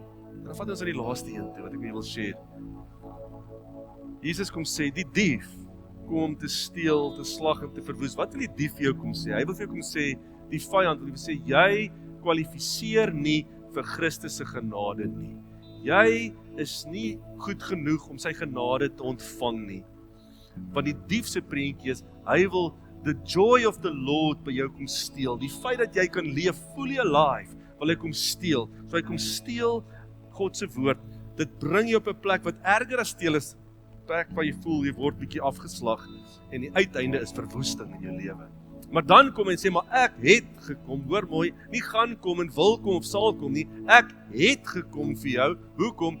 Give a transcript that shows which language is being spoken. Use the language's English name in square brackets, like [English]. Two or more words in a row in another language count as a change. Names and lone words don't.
[Afrikaans] En dan vat ons aan die laaste een toe wat ek wil share. Jesus kom sê, die dief kom om te steel, te slag en te verwoes. Wat wil die dief vir jou kom sê? Hy wil vir jou kom sê, die vyand wil sê, jy kwalifiseer nie vir Christus se genade nie. Jy is nie goed genoeg om sy genade te ontvang nie. Want die dief se prentjie is, hy wil [English] the joy of the Lord [Afrikaans] by jou kom steel. Die feit dat jy kan leef [English] fully alive, [Afrikaans] wil hy kom steel. So hy kom steel God se woord. Dit bring jou op 'n plek wat erger as steel is, plek waar jy voel jy word bietjie afgeslag en die uiteinde is verwoesting in jou lewe. Maar dan kom hy en sê, maar ek het gekom, hoor mooi, nie gaan kom en wil kom of sal kom nie, ek het gekom vir jou, hoekom?